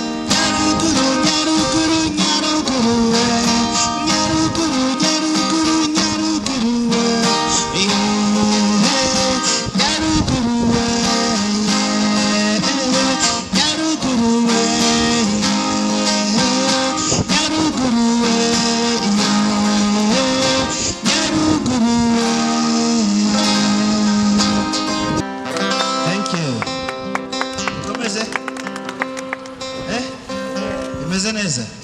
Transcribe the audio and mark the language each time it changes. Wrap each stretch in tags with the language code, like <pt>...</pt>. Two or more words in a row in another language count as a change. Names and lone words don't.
<rw>Nyaruguru, Nyaruguru, Nyaruguru, we. Nyaruguru, Nyaruguru, Nyaruguru, we.</rw> <en>Yeah, Nyaruguru, we. Yeah, yeah.</en> <rw>Nyaruguru we, Nyaruguru we, Nyaruguru we.</rw> <en>Thank you.</en> <rw>Ukomeze? Eh? Bimeze neza?</rw>